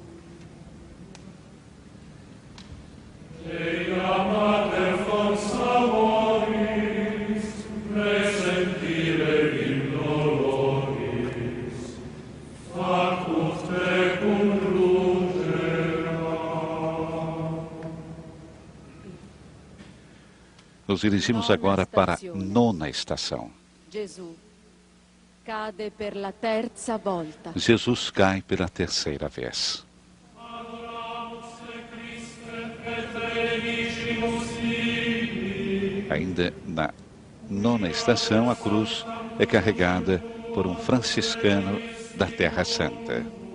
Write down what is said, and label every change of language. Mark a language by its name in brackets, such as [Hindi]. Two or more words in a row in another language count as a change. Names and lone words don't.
[Latin] Dea Mater fons amoris, presentire in doloris, facut tecum lucera. [Portuguese] Nos dirigimos agora para a 9ª estação. [Italian] Jesus cade per la terza volta. [Portuguese] Jesus cai pela 3ª vez. Ainda na 9ª estação, a cruz é carregada por um franciscano da Terra Santa.